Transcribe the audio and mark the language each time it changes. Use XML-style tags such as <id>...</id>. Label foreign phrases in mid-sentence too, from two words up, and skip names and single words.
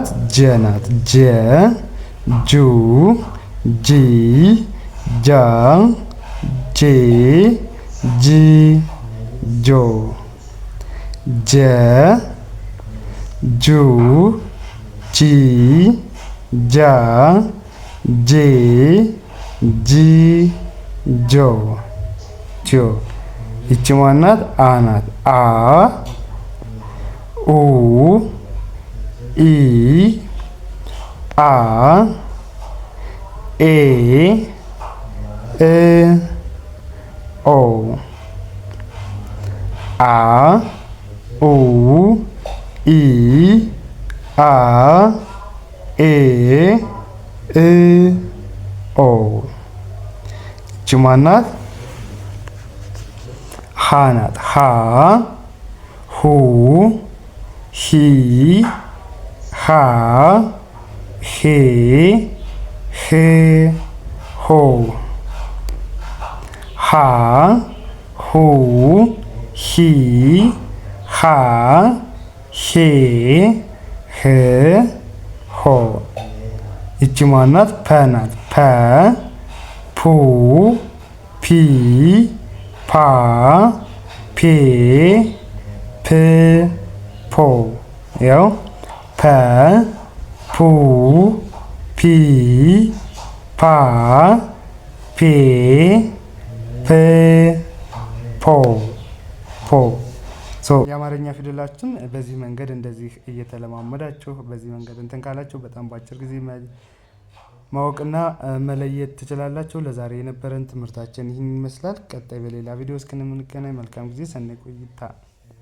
<am>ጀ ናት። ጀ ጁ ጂ ጃ ጄ ጂ ጆ። ጀ ጁ ጂ ጃ ጄ ጂ ጆ ጆ። ይቺ ማናት? አ ናት። አ ኡ ኢ አ ኤ እ ኦ። አ ኡ ኢ አ ኤ እ ኦ። ይቺ ማናት? ሀ ናት። ሀ ሁ ሂ ሃ ሄ ህ ሆ። ሃ ሁ ሂ ሃ ሄ ህ ሆ። ይቺ ማናት? ፐ ናት። ፐ ፑ ፒ ፓ ፔ ፕ ፖ። ያው ፐ ፑ ፒ ፓ ፔ ፕ ፖ ፖ። የአማርኛ ፊደላችን በዚህ መንገድ እንደዚህ እየተለማመዳችሁ በዚህ መንገድ እንትን ካላችሁ በጣም በአጭር ጊዜ ማወቅና መለየት ትችላላችሁ። ለዛሬ የነበረን ትምህርታችን ይህን ይመስላል። ቀጣይ በሌላ ቪዲዮ እስክንገናኝ መልካም ጊዜ፣</am> <ti>ሰናይ ቆይታ።</ti>